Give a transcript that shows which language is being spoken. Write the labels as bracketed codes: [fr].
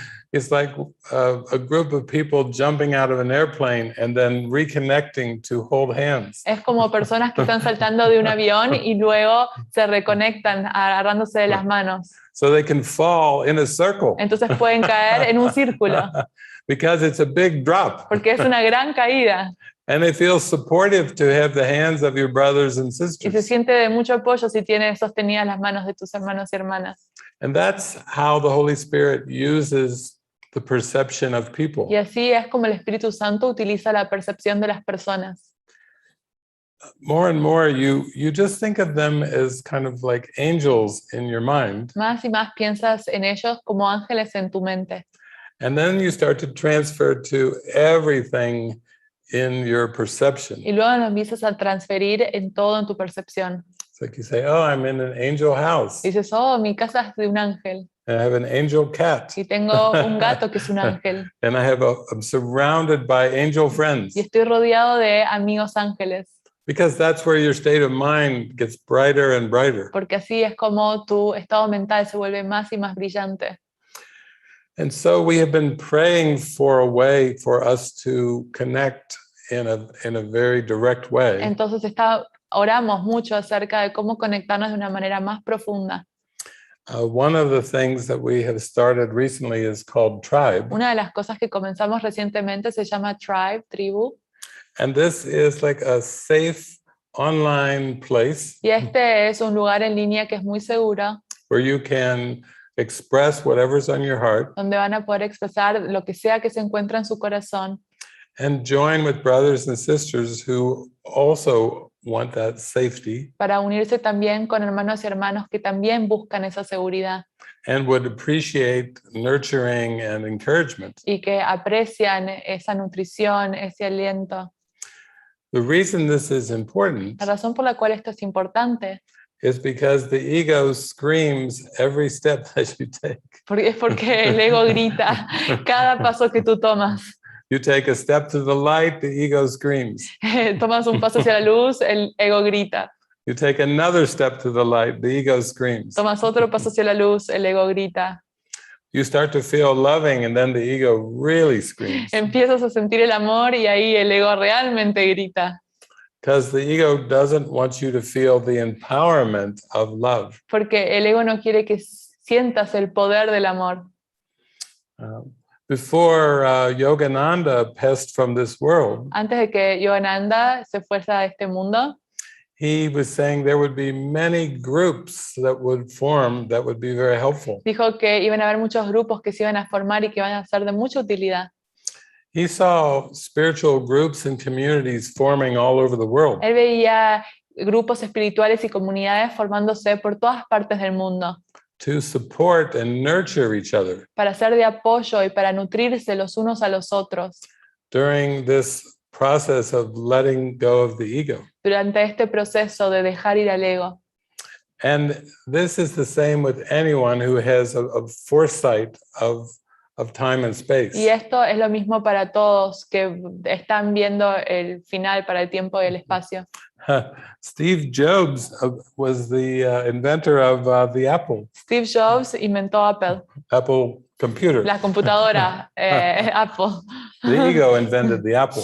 [en] It's like a group of people jumping out of an airplane and then reconnecting to hold hands. [es] Es como personas que están saltando de un avión y luego se reconectan agarrándose de las manos. [en] So they can fall in a circle [es] Entonces pueden caer en un círculo [en] because it's a big drop. [es] porque es una gran caída [en] And it feels supportive to have the hands of your brothers and [es] y se [en] sisters. [es] siente de mucho apoyo si tienes sostenidas las manos de tus hermanos y hermanas. [en] And that's how the Holy Spirit uses the perception of people. [es] Y así es como el Espíritu Santo utiliza la percepción de las personas. [en] More and more, you just think of them as kind of like angels in your mind. [es] Más y más piensas en ellos como ángeles en tu mente. [en] And then you start to transfer to everything in your perception. [es] Y luego lo empiezas a transferir en todo en tu percepción. [en] It's like you say, oh, I'm in an angel house. [es] Y dices, oh, mi casa es de un ángel. [en] And I have an angel cat. [es] Y tengo un gato que es un ángel. [en] And I'm surrounded by angel friends. [es] Y estoy rodeado de amigos ángeles. [en] Because that's where your state of mind gets brighter and brighter. [es] Porque así es como tu estado mental se vuelve más y más brillante. [en] And so we have been praying for a way for us to connect in a very direct way. [es] Entonces oramos mucho acerca de cómo conectarnos de una manera más profunda. [en] One of the things that we have started recently is called Tribe. [es] Una de las cosas que comenzamos recientemente se llama Tribu. [en] And this is like a safe online place [es] Y este es un lugar en línea que es muy seguro, [en] where you can express whatever's on your heart [es] donde van a poder expresar lo que sea que se encuentra en su corazón [en] and join with brothers and sisters who also want that safety [es] para unirse también con hermanos y hermanos que también buscan esa seguridad [en] and would appreciate nurturing and encouragement. [es] y que aprecian esa nutrición, ese aliento. [en] The reason this is important [es] La razón por la cual esto es importante [en] is because the ego screams every step that you take. [es] Es porque el ego grita cada paso que tú tomas. [en] You take a step to the light, the ego screams. [es] Tomas un paso hacia la luz, el ego grita. [en] You take another step to the light, the ego screams. [es] Tomas otro paso hacia la luz, el ego grita. [en] You start to feel loving and then the ego really screams. [es] Empiezas a sentir el amor y ahí el ego realmente grita. [en] Because the ego doesn't want you to feel the empowerment of love. [es] Porque el ego no quiere que sientas el poder del amor. [en] Before Yogananda passed from this world, [es] Antes de que Yogananda se fuese a este mundo, [en] he was saying there would be many groups that would form that would be very helpful. [es] dijo que iban a haber muchos grupos que se iban a formar y que van a ser de mucha utilidad. [en] He saw spiritual groups and communities forming all over the world. [es] Él veía grupos espirituales y comunidades formándose por todas partes del mundo [en] To support and nurture each other [es] para ser de apoyo y para nutrirse los unos a los otros [en] during this process of letting go of the ego. [es] durante este proceso de dejar ir al ego. [en] And this is the same with anyone who has a foresight of time and space. [es] Y esto es lo mismo para todos que están viendo el final para el tiempo y el espacio. [en] Steve Jobs was the inventor of the Apple [es] Steve Jobs inventó [en] Apple computer. [es] la computadora Apple. [en] The ego invented the Apple.